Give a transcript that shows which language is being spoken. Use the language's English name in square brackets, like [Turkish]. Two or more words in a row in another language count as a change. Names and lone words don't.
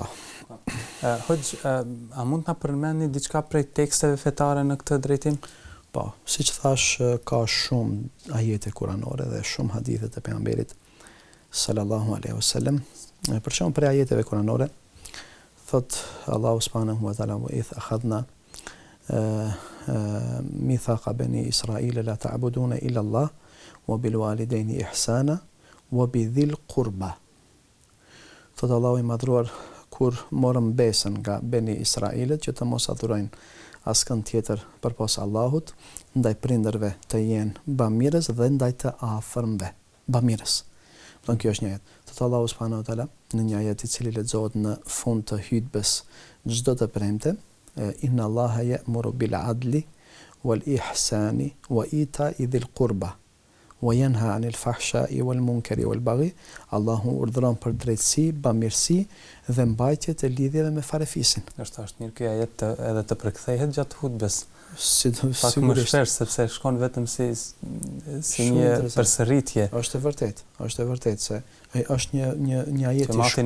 [Albanian] Hoxh, a mund ta përmendni diçka prej teksteve fetare në këtë drejtim? Po, siç thash, ka shumë ajete kuranore dhe shumë hadithe të pejgamberit [Arabic] صلى الله عليه وسلم. [Albanian] Për shembull, prej ajeteve kuranore thot Allahu [Arabic] سبحانه وتعالى وإذ أخذنا ميثاق بني إسرائيل لا تعبدون إلا الله وبالوالدين إحسانا وبذي القربى. [Albanian] Thot Allahu i madhruar kur morëm besën nga bani Israilit që të mos adhurojnë askën tjetër përpos Allahut, ndaj prindërve të jenë bamirës dhe ndaj të afërmve bamirës. Don kjo është një ajet. Thot Allahu [Arabic] سبحانه وتعالى [Albanian] në një ajet i cili lexohet në fund të hutbes çdo të premte, [Arabic] إن الله يأمر بالعدل والإحسان وإيتاء ذي القربى وينهى عن الفحشاء والمنكر والبغي. [Albanian] Allahu urdhëron për drejtësi, bamirësi dhe mbajtje të lidhjeve me farefisin. Është mirë ky ajet edhe të përkthehet gjatë hutbes. Pak më shpesh sepse shkon vetëm si një përsëritje. Është e vërtetë se është një ajet i shkurtër.